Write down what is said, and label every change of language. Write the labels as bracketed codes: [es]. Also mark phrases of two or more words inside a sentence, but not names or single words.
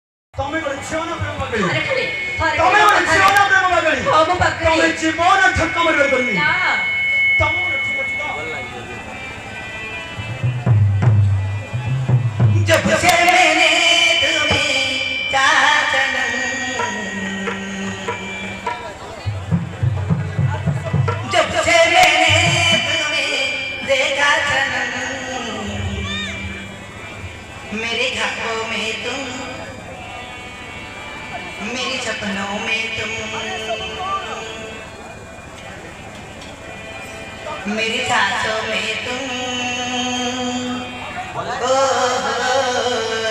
[or] ତମେ ଗୋଟେ ଝିଅ ନା ପ୍ରେମ ପାଗଳି? ଆରେ ଖାଲି ଥରେ ତମେ ଗୋଟେ ଝିଅ ନା ପ୍ରେମ ପାଗଳି? ହଁ ମୁଁ ପାଗଳି। ତମେ ଜୀବନ ଠକ ମାରିବାର କରିନି। ନା ତମ ଗୋଟେ ଠିକ ଅଛି ତ? [hi] जब से मैंने तुम्हें चाहा सनम, जब से मैंने तुम्हें देखा सनम, मेरे ख्वाबों में तुम, मेरे सपनों में तुम, मेरी सांसों में तुम, ओ